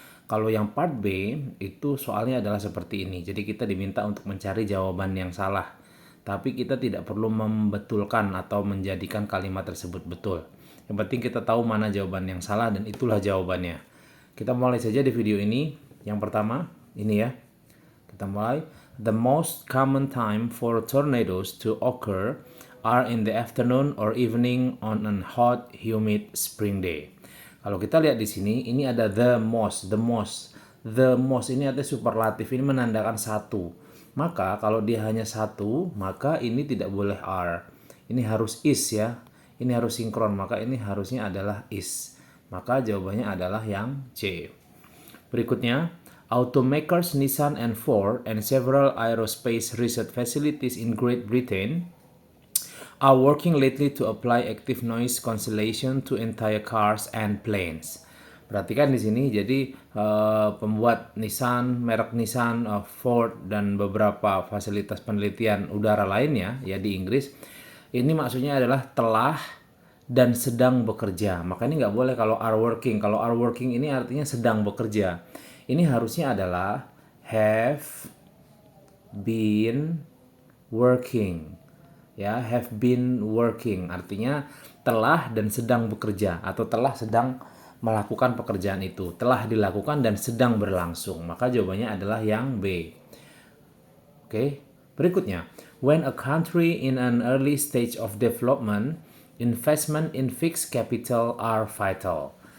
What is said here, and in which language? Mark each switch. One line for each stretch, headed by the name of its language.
Indonesian: Kalau yang part B itu soalnya adalah seperti ini. Jadi kita diminta untuk mencari jawaban yang salah. Tapi kita tidak perlu membetulkan atau menjadikan kalimat tersebut betul. Yang penting kita tahu mana jawaban yang salah dan itulah jawabannya. Kita mulai saja di video ini. Yang pertama, ini ya. Kita mulai.
English: The most common time for tornadoes to occur are in the afternoon or evening on a hot, humid spring day.
Indonesian: Kalau kita lihat di sini, ini ada the most. The most ini artinya superlatif, ini menandakan satu. Maka kalau dia hanya satu, maka ini tidak boleh are. Ini harus is ya. Ini harus sinkron, maka ini harusnya adalah is. Maka jawabannya adalah yang C.
English: Berikutnya, automakers Nissan and Ford and several aerospace research facilities in Great Britain are working lately to apply active noise cancellation to entire cars and planes.
Indonesian: Perhatikan di sini, jadi pembuat Nissan, merek Nissan, Ford dan beberapa fasilitas penelitian udara lainnya ya di Inggris, ini maksudnya adalah telah dan sedang bekerja. Maka ini nggak boleh kalau
English: are working.
Indonesian: Kalau are working ini artinya sedang bekerja. Ini harusnya adalah
English: have been working.
Indonesian: Ya,
English: have been working
Indonesian: artinya telah dan sedang bekerja atau telah sedang melakukan pekerjaan itu. Telah dilakukan dan sedang berlangsung. Maka jawabannya adalah yang B. Oke.
English: Berikutnya, when a country in an early stage of development, investment in fixed capital are vital.